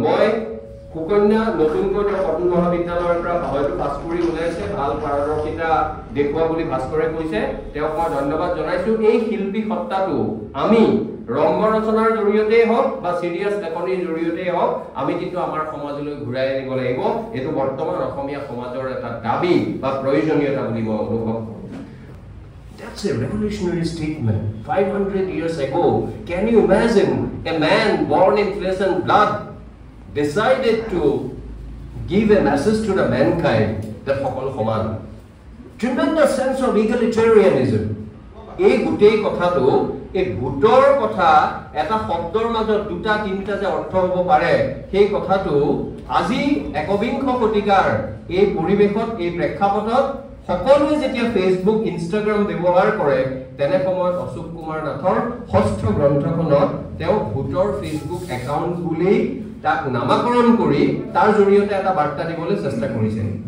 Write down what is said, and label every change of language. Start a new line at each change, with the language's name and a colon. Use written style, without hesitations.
Assamese: মই সুকন্যা নতুনকৈ কটন মহাবিদ্যালয়ৰ পৰা হয়তো পাছ কৰি ওলাইছে, ভাল পাৰদৰ্শিতা দেখুওৱা বুলি ভাস্কৰে কৈছে, তেওঁক মই ধন্যবাদ জনাইছো। এই শিল্পী সত্তাটো আমি ৰংগ ৰচনাৰ জৰিয়তেই হওক বা চিৰিয়াছ লেখনিৰ জৰিয়তেই হওক আমি কিন্তু আমাৰ সমাজলৈ ঘূৰাই আনিব লাগিব। এইটো বৰ্তমান অসমীয়া সমাজৰ এটা দাবী বা প্ৰয়োজনীয়তা বুলি মই অনুভৱ কৰোঁ।
English: That's a revolutionary statement. 500 years ago, can you imagine a man born in flesh and blood decided to give a message to the mankind that
Assamese: সকল সমান?
English: Tremendous sense of egalitarianism.
Assamese: এই গোটেই কথাটো, এই ভোটৰ কথা এটা শব্দৰ মাজত দুটা তিনিটা যে অৰ্থ হ'ব পাৰে, সেই কথাটো আজি একবিংশ শতিকাৰ এই পৰিৱেশত, এই প্ৰেক্ষাপটত সকলোৱে যেতিয়া ফেচবুক ইনষ্টাগ্ৰাম ব্যৱহাৰ কৰে, তেনে সময়ত অশোক কুমাৰ নাথৰ ষষ্ঠ গ্ৰন্থখনত তেওঁ ভোটৰ ফেচবুক একাউণ্ট বুলি তাক নামাকৰণ কৰি তাৰ জৰিয়তে এটা বাৰ্তা দিবলৈ চেষ্টা কৰিছে।